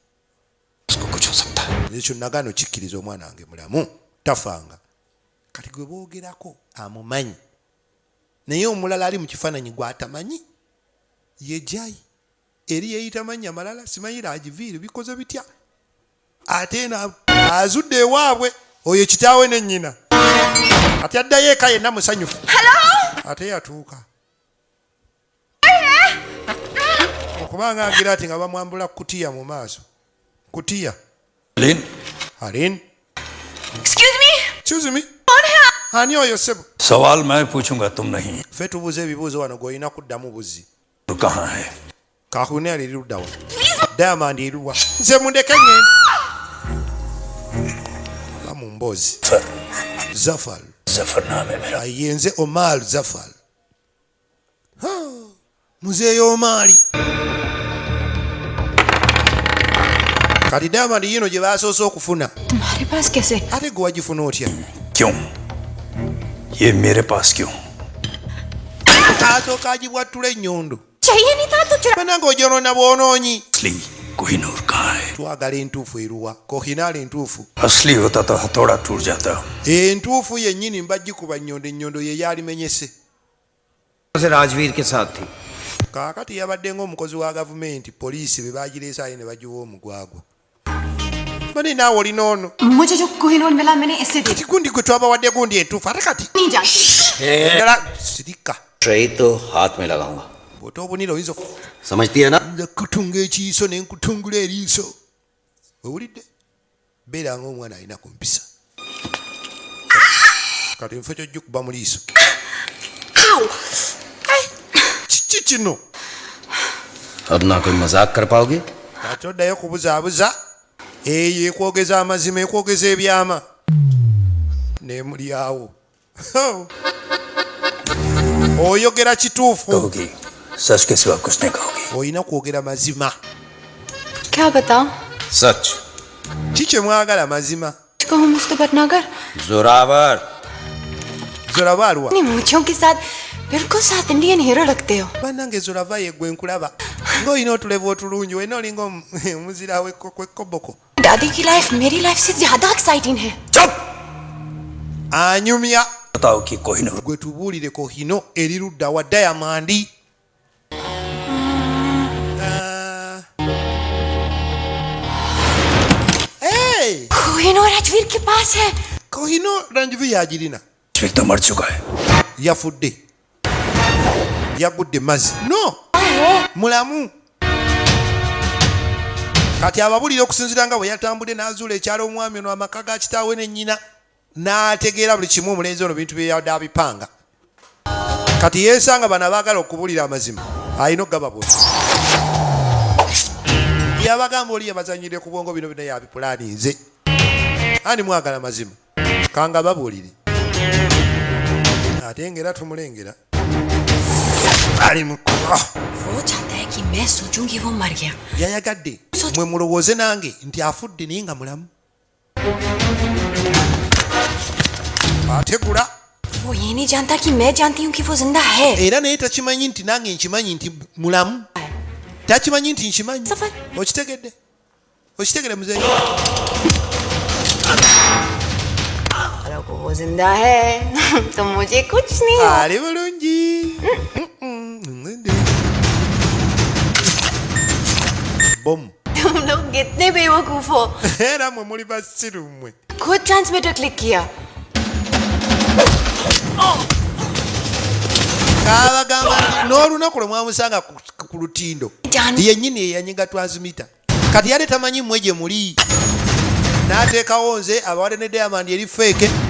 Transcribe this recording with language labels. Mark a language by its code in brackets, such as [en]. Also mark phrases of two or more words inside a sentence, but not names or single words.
[lg] ekyo nagaano kikkiriza omwana wange mulamu tafanga kati gwe boogerako amumanyi naye omulala ali mu kifaananyi gw'atamanyi ye Jay eri yeeyita mannya malala simanyi Rajvir bikoze bitya ate azudde ewaabwe oyo kitaawe ne nnyina ate addayo eka yenna musanyufu ate yatuuka okubanga agira ati nga bamwambula kutiya mu maaso kutiya Aline [en] excuse me [lg] ani oyo sebo [hi] सवाल मैं पूछूंगा तुम नहीं [lg] ffe tubuuza ebibuuzo wano gw'olina kuddamu buzzi [hi] तो कहाँ है [lg] kakune ali luddawa Diamond eruwa nze mundeke ngende bamumboozi Zafar [hi] जफरनाम है मेरा [lg] ayenze Omar Zafar muzeeyi Omari kati Diamond yino gye baasoose okufuna [hi] तुम्हारे पास कैसे [lg] ate gwe wagifuna otya [hi] क्यों ये मेरे पास क्यों [lg] asooka agibwattula ennyondo [hi] चाहिए नहीं था तो चुरा [lg] bana ng'ogyonona bwonoonyi [hi] असली कोहिनूर कहाँ है [lg] twagala entuufu eruwa kohinaala entuufu [hi] असली होता तो हथौड़ा टूट जाता [lg] entuufu yennyini mbagikuba nnyondo ennyondo ye yalimenyese [hi] से राजवीर के साथ थी [lg] kaakati yabadde ng'omukozi wa gavumenti poliisi be bagireese aye ne bagiwa omugwagwa bane naawe olina ono [hi] मुझे जो कोहिनूर मिला मैंने इससे दी [lg] kati gundi gwe twabawadde gundi entuufu ate kati [hi] नहीं जानती [lg] endala sirika [hi] ट्रे तो हाथ में लगाऊंगा [lg] bw'ota obunira oyinza [hi] समझती है ना [lg] nza kutunga ekiiso ne nkutungula eriiso owulidde beera ng'omwana alina ku mpisa kati nfe kyojja okuba mu liiso kiki kino [hi] अब ना कोई मजाक कर पाओगे [lg] kati oddayo kubuzaabuza eyo ekwogeza amazima ekwogeza ebyama nemulyawo oyogera kituufu [hi] कहोगी सच के सिवा कुछ नहीं कहोगी [lg] olina kwogera mazima [hi] क्या बताऊं सच [lg] ki kye mwagala mazima [hi] कहूँ मुझ तो भटनागर जोरावर [lg] zoravaalwa [hi] अपनी मूछों के साथ बिल्कुल साथ [en] Indian hero [hi] लगते हो [lg] bannange zorava yegwe nkulaba ng'olina otulevu otulungi wena olinga omuzira wekoboko [hi] दादी की लाइफ मेरी लाइफ से ज्यादा एक्साइटिंग है [lg] anyumya [hi] बताओ कि कोहिनूर [lg] gwe tubuulire kohino eri ludda wa Diamond Hey! [hi] कोहिनूर राजवीर के पास है [lg] kohino ranjivi yagirina [hi] एक तो मर चुका है [lg] yafudde yagudde mazzi no mulamu kati ababulira okusinzira nga bwe yatambudde n'azuula ekyalo omwami ono amaka ga kitaawe ne nnyina n'ategeera buli kimu omulenzi ono bintu byeyadde abipanga kati yeesanga bano abaagala okubulira amazima ayina okugaba yabagamba oli yabazanyire ku bwongo bino bino yabipulaninze ani mwagala mazima kanga babuulire ate ngera tumulengera ali mukuba [hi] वो चाहता है कि मैं सोचूं कि वो मर गया [lg] yayagadde mwe mulowooze nange nti afudde naye nga mulamu ategula [hi] वो ये नहीं जानता कि मैं जानती हूँ कि वो जिंदा है [lg] era naye takimanyi nti nange nkimanyi nti mulamu takimanyi nti nkimanyi okitegedde okitegedde muzeeyi [hi] वो जिंदा है तो मुझे कुछ नहीं [lg] ali bulungi bom [hi] तुम लोग कितने बेवकूफ हो [lg] era mwe muli basiru mmwe [hi] खुद [en] transmitter click [hi] किया [lg] kabagamba n'olunaku lwe mwamusanga ku lutindo yennyini yeyanyiga transmitter kati yali tamanyi mmwe gye muli n'ateekawo nze abawadde ne diamond eri feeke